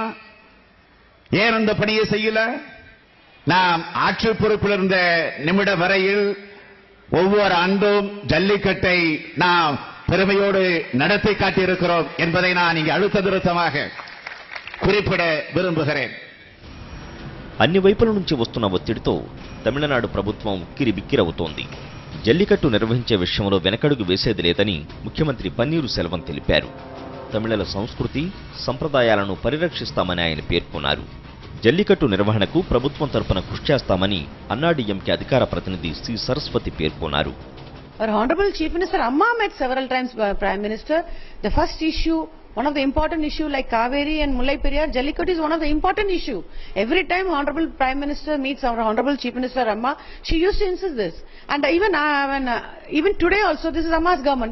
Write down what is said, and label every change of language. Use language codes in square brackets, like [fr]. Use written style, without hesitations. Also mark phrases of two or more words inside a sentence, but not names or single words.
[ta] ஏன் அந்த பணியை செய்யல? நாம் ஆட்சி பொறுப்பில் இருந்த நிமிடம் வரையில் ஒவ்வொரு ஆண்டும் ஜல்லிக்கட்டை நாம் பெருமையோடு நடத்தி காட்டியிருக்கிறோம் என்பதை நான் இங்கே அழுத்த திருத்தமாக குறிப்பிட விரும்புகிறேன். [te] అన్ని వైపుల నుంచి వస్తున్న ఒత్తిడితో తమిళనాడు ప్రభుత్వం ఉక్కిరి బిక్కిరవుతోంది. జల్లికట్టు నిర్వహించే విషయంలో వెనకడుగు వేసేది లేదని ముఖ్యమంత్రి పన్నీరు సెల్వం తెలిపారు. తమిళల సంస్కృతి సంప్రదాయాలను పరిరక్షిస్తామని ఆయన పేర్కొన్నారు. జల్లికట్టు నిర్వహణకు ప్రభుత్వం తరపున కృషి చేస్తామని అన్నాడీఎంకే అధికార ప్రతినిధి సి సరస్వతి పేర్కొన్నారు. [en] Our Honorable Chief Minister Amma met several times Prime Minister. The first issue, one of the important issue like Kaveri and Mullai Periyar, Jallikattu is one of the important issue. Every time Honorable Prime Minister meets our Honorable Chief Minister Amma, she used to insist this. And even today also, this is Amma's government.